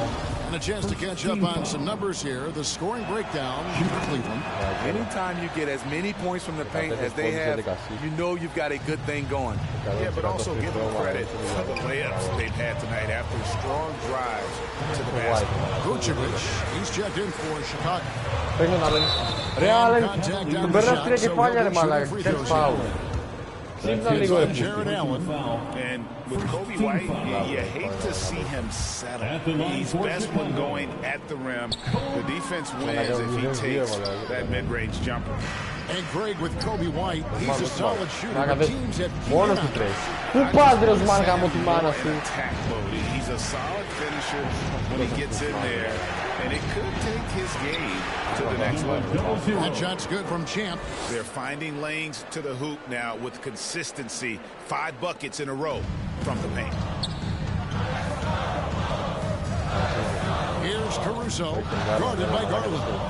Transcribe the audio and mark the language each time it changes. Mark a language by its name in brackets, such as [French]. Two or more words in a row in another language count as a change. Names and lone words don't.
[English] And a chance to catch up on some numbers here. The scoring breakdown for Cleveland. Anytime you get as many points from the paint as they have, you know you've got a good thing going. Yeah, but also give them credit for the layups they've had tonight after strong drives to the basket. Vucevic, he's checked in for Chicago. [Greek] Ρε Άλεν, τον παίρνω 3 κεφάλια ρε μαλάκα, ξέρεις φάουλ. [English] It's on Jared Allen. And with Kobe White, you hate to see him settle. He's best when going at the rim. The defense wins if he takes that mid-range jumper. And Greg with Kobe White, he's a solid shooter. The team's at [Greek] Μόνο του τρεις. Πού πας ρε Οσμάν γάμω τη μάνα σου. [English] He's a solid finisher when he gets in there. And it could take his game to the next level. That shot's good from Champ. They're finding lanes to the hoop now with consistency. 5 buckets in a row from the paint. Here's Caruso, guarded by Garland.